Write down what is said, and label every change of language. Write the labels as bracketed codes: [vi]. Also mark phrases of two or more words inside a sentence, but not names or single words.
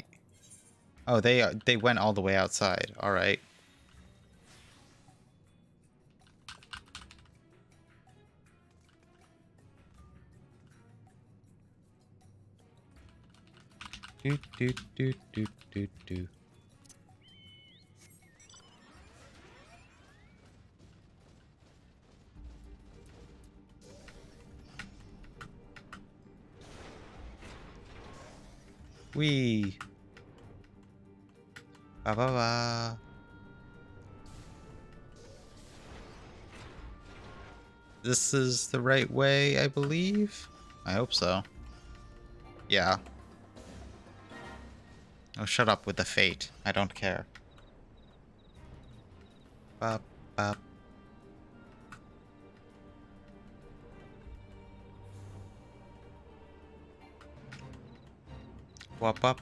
[en] Oh, they went all the way outside. All right. Do do do do do do. Wee. Ba ba ba. This is the right way, I believe. I hope so. Yeah. Oh, shut up with the fate. I don't care. Bop, bop. Wop, up.